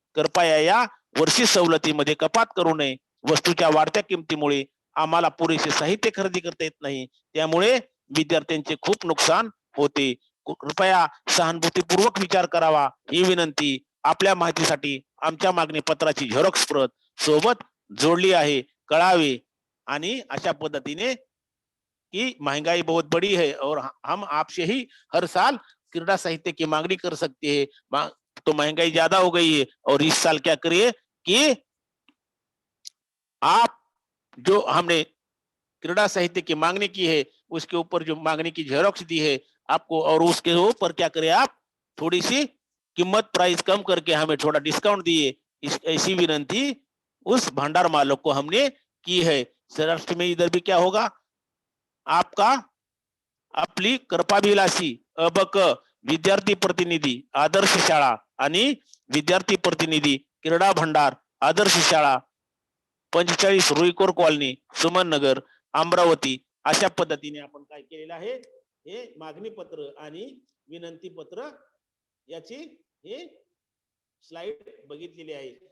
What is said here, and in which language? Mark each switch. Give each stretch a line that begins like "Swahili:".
Marathi: कृपया या वर्षी सवलतीमध्ये कपात करू नये. वस्तूच्या वाढत्या किमतीमुळे आम्हाला पुरेसे साहित्य खरेदी करता येत नाही. त्यामुळे विद्यार्थ्यांचे खूप नुकसान होते. कृपया सहानुभूतीपूर्वक विचार करावा ही विनंती. आपल्या माहितीसाठी आमच्या मागणी पत्राची झेरॉक्स प्रत सोबत जोडली आहे, कळावे. आणि अशा पद्धतीने
Hindi: कि महंगाई बहुत बड़ी है और हम आपसे ही हर साल क्रीडा साहित्य की मांगनी कर सकते हैं, तो महंगाई ज्यादा हो गई है और इस साल क्या करिए कि आप जो हमने क्रीडा साहित्य की मांगनी की है उसके ऊपर जो मांगनी की झेरॉक्स दी है आपको, और उसके ऊपर क्या करें आप थोड़ी सी कीमत प्राइस कम करके हमें थोड़ा डिस्काउंट दिए। इस ऐसी विनंती उस भंडार मालक को हमने की है।
Marathi: सौराष्ट्र में इधर भी क्या होगा, आपका आपली कृपाभिलाषी अबक विद्यार्थी प्रतिनिधी आदर्श शाळा आणि विद्यार्थी प्रतिनिधी क्रीडा भंडार आदर्श शाळा 45 रुईकोर कॉलनी सुमन नगर अमरावती, अशा पद्धतीने आपण काय केलेलं आहे, हे मागणी पत्र आणि विनंती पत्र याची हे स्लाइड बघितलेली आहे.